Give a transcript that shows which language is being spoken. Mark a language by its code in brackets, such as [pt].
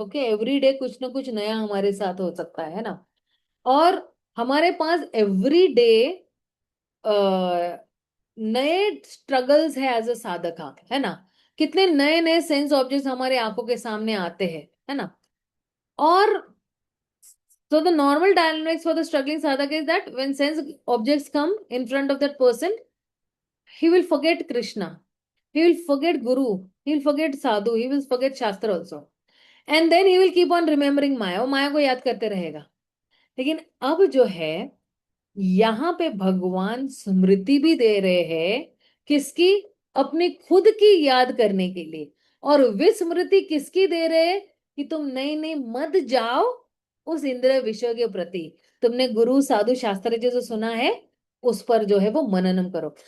[hi] Okay, every day कुछ ना कुछ नया हमारे साथ हो सकता है ना। और हमारे पास एवरी डे नए स्ट्रगल्स है एज अ साधका, है ना। कितने नए नए सेंस ऑब्जेक्ट्स हमारे आंखों के सामने आते हैं, है ना। [en] और so the normal dynamics for the struggling sadhaka is that when sense objects come in front of that person, he will forget Krishna, he will forget Guru, he will forget Sadhu, he will forget Shastra also, and then he will keep on remembering Maya, [hi] वो माया को याद करते रहेगा। लेकिन अब जो है, यहाँ पे भगवान स्मृति भी दे रहे हैं, किसकी? अपनी खुद की याद करने के लिए। और विस्मृति किसकी दे रहे हैं? कि तुम नई नई मत जाओ उस इंद्रिय विषय के प्रति, तुमने गुरु साधु शास्त्र जो सुना है उस पर जो है वो मननम करो।